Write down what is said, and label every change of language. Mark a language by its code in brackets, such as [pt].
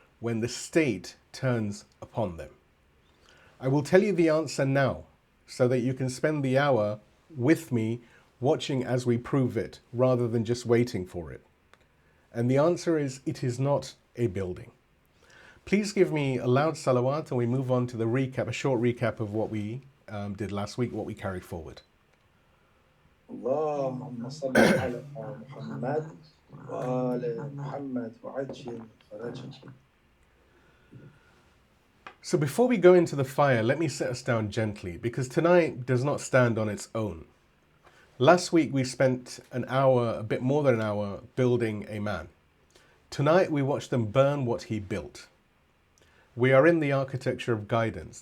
[en] when the state turns upon them? I will tell you the answer now so that you can spend the hour with me watching as we prove it rather than just waiting for it. And the answer is, it is not a building. Please give me a loud salawat and we move on to the recap, a short recap of what we did last week, what we carry forward. [ar] اللهم صل على محمد وآل محمد وعجل فرجهم. [en] So before we go into the fire, let me set us down gently, because tonight does not stand on its own. Last week we spent an hour, a bit more than an hour, building a man. Tonight we watch them burn what he built. We are in the architecture of guidance.